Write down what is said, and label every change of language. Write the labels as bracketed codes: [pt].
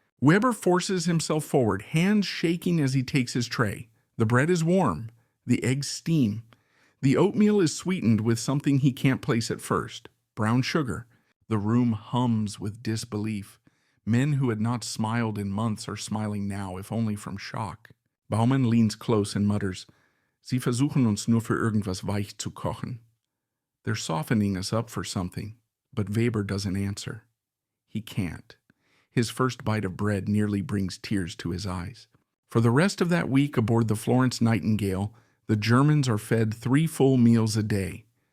[en] Weber forces himself forward, hands shaking as he takes his tray. The bread is warm. The eggs steam. The oatmeal is sweetened with something he can't place at first. Brown sugar. The room hums with disbelief. Men who had not smiled in months are smiling now, if only from shock. [de] Baumann [en] leans close and mutters, [de] "Sie versuchen uns nur für irgendwas weich zu kochen." [en] They're softening us up for something, but Weber doesn't answer. He can't. His first bite of bread nearly brings tears to his eyes. For the rest of that week aboard the Florence Nightingale, the Germans are fed 3 full meals a day.